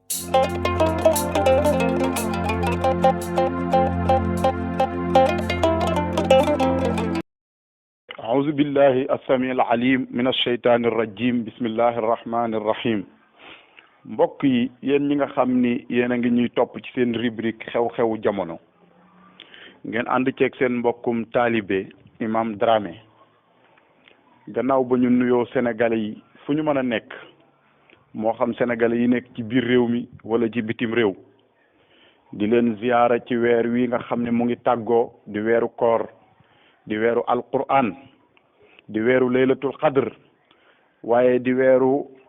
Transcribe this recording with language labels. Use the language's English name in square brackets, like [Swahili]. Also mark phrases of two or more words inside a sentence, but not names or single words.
[Arabic] أعوذ بالله السميع العليم من الشيطان الرجيم بسم الله الرحمن الرحيم [Wolof] mbokk yi yéen ñi nga xam ni yéen a ngi ñuy topp ci seen rubrique xew-xewu jamono ngeen ànd ceeg seen mbokkum taalibe Imam Dramé gannaaw ba ñu nuyoo sénégalais yi fu ñu mën a nekk moo xam sénégalais yi nekk ci biir réew mi wala ci bitim réew di leen ziyaara ci weer wi nga xam ne mu ngi tàggoo di weeru koor di weeru alquran di weeru [Arabic] ليلة القدر [Wolof] waaye di weeru